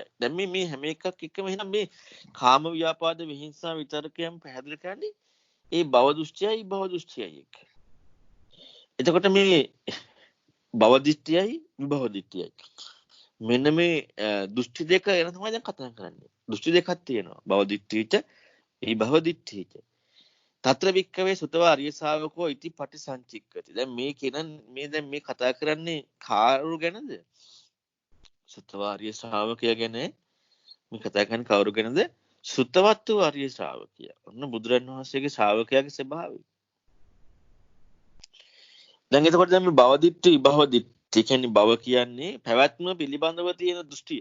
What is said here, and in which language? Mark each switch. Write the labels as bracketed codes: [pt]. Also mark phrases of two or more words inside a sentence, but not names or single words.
[si] දැන් මේ හැම එකක් එක්කම එහෙනම් මේ කාම ව්‍යාපාද විහිංසා විතරකයන් පැහැදිලි කරන්නේ ඒ භව දෘෂ්ටියයි භව දෘෂ්ටියයි එක්ක. එතකොට මේ භව දෘෂ්ටියයි විභව දෘෂ්ටියයි. මෙන්න මේ දෘෂ්ටි දෙක ගැන තමයි දැන් කතා කරන්නේ. දෘෂ්ටි දෙකක් තියෙනවා. [pi] භව දෘෂ්ටිච විභව දෘෂ්ටිච. తත්‍ර වික්කවේ සුතව අරිය ශාවකෝ ඉති පටිසංචික්කති. [si] දැන් දැන් මේ කතා කරන්නේ කාරු ගැනද? සුතව අරිය ශ්‍රාවකයා ගැන මේ කතා කරන්නේ කවුරු ගැනද? සුතවත් වූ අරිය ශ්‍රාවකයා. ඔන්න බුදුරන් වහන්සේගේ ශ්‍රාවකයාගේ ස්වභාවය. දැන් එතකොට දැන් මේ [pi] භව දිට්ඨි විභව දිට්ඨි [si] කියන්නේ භව කියන්නේ පැවැත්ම පිළිබඳව තියෙන දෘෂ්ටිය.